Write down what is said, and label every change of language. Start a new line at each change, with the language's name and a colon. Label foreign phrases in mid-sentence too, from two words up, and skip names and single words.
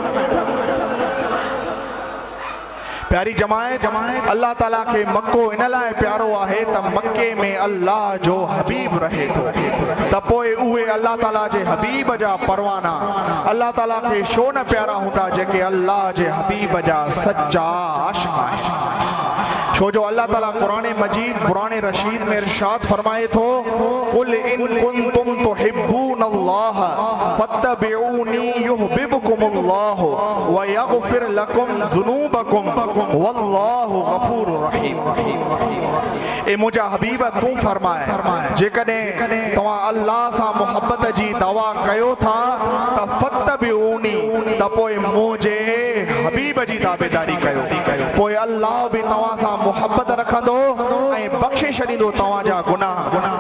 Sindhi: प्यारी जमायत, अल्लाह ताला के मक्को इन लाइ प्यारो आहे त मक्के में अल्लाह जो हबीब रहे थो, त पोइ उहे अल्लाह ताला जे हबीब जा परवाना अल्लाह ताला के छो न प्यारा हूंदा जेके अल्लाह जे हबीब जा सच्चा आशिक़ आहिनि। छो जो अल्लाह ताला कुरान मजीद कुरान रशीद में इरशाद फरमाए थो
Arabic: قل إن كنتم تحبون الله فاتبعوني يحببكم الله ويغفر لكم ذنوبكم والله غفور رحيم.
Sindhi: ए मुंहिंजा हबीब तूं फरमाए जेकॾहिं तव्हां अल्लाह सां मुहब्बत जी दावा कयो था त फत्तबिऊनी, त पोइ मुंहिंजे हबीब जी ताबेदारी कयो, पोइ अल्लाह बि तव्हां सां मुहब्बत रखंदो ऐं बख़्शे छॾींदो तव्हांजा गुनाह।